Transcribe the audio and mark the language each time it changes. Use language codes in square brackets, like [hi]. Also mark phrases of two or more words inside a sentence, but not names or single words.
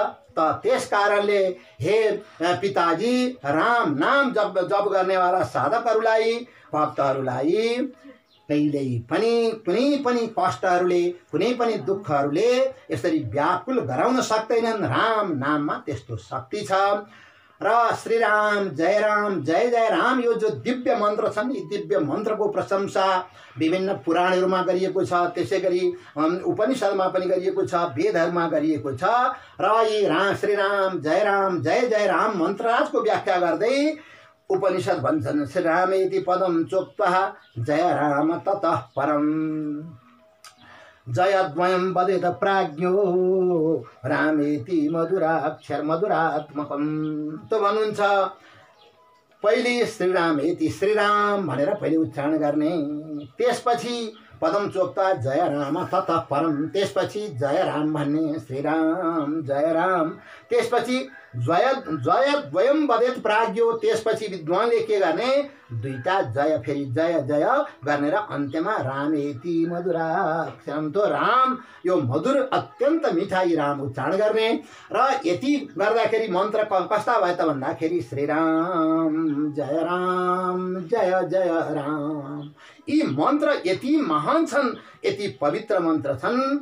[ne] त त्यस कारणले हे पिताजी, राम नाम जप गर्नेवाला साधकहरूलाई, भक्तहरूलाई कहिल्यै पनि कुनै पनि कष्टहरूले, कुनै पनि दुःखहरूले यसरी व्याकुल गराउन सक्दैनन्। राम नाममा त्यस्तो शक्ति छ। र श्रीराम जय राम जय जय राम, यो जो दिव्य मन्त्र छन्, यी दिव्य मन्त्रको प्रशंसा विभिन्न पुराणहरूमा गरिएको छ, त्यसै गरी उपनिषदमा पनि गरिएको छ, वेदहरूमा गरिएको छ। र यी श्रीराम जय राम मन्त्रराजको व्याख्या गर्दै उपनिषद भन्छन्, [sa] श्रीरामेति पदम चोक्त्वा जय राम ततः परम, जयद्वयं वदेत प्राज्ञो रामेति मधुराक्षर मधुरात्मकम। [ne] त भन्नुहुन्छ पहिले श्रीरामेति, श्रीराम भनेर पहिले उच्चारण गर्ने, त्यसपछि [sa] पदम चोक्ता जय राम ततः परम, [ne] त्यसपछि जय राम भन्ने श्रीराम जय राम। [sa] त्यसपछि जय जय द्वयम वदेत प्राज्ञो, [ne] त्यसपछि विद्वानले के गर्ने, दुईटा जय फेरि जय जय गर्ने र अन्त्यमा [sa] रामेति मधुराक्षरम, [ne] तो राम यो मधुर अत्यन्त मिठाई राम उच्चारण गर्ने। र यति गर्दाखेरि मन्त्र कस्ता भयो त भन्दाखेरि श्रीराम जय जय राम। यी मन्त्र यति महान छन्, यति पवित्र मन्त्र छन्।